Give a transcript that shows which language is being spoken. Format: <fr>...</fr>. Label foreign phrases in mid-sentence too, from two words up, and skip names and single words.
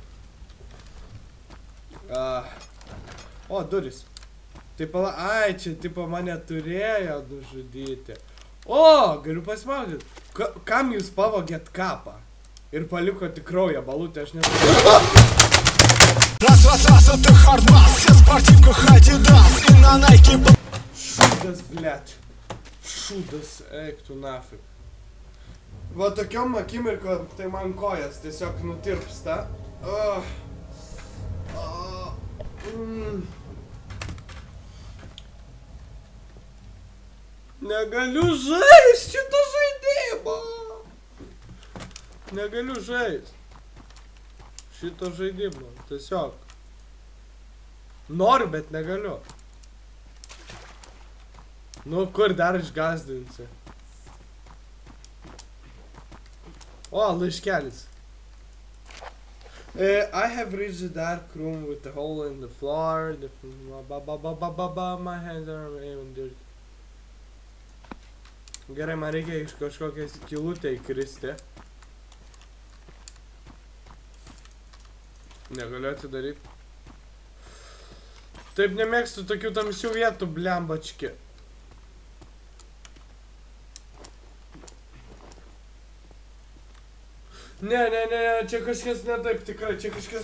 <lt>O, duris. Tai pala, ai, čia tipo mane turėjo nužudyti. O, galiu pasmaudyti. Kam jūs pavogėt kapą? Ir paliko tik kraują balutę, aš nesu.</lt> <ru>Раз, это хардбас, все в спортивках Adidas и на Nike.</ru> <lt>Šūdas, blėt. Šūdas, eik tu nafik. Va tokiom akimirkom, tai man kojas tiesiog nutirpsta. Negaliu žaist šito žaidimo. Negaliu žaist šito žaidimo, tiesiog. Noriu, bet negaliu. Nu, kur dar išgazdinsi? O, laiškelis.</lt> <en>I have reached the dark room with a hole in the floor. My hands are even dirty.</en> <lt>Gerai, man reikia iš kažkokią skylutę įkristi. Negaliu atidaryti. Taip nemėgstu tokių tamsių vietų, blembački. Ne, čia kažkas ne taip tikrai, čia kažkas...</lt>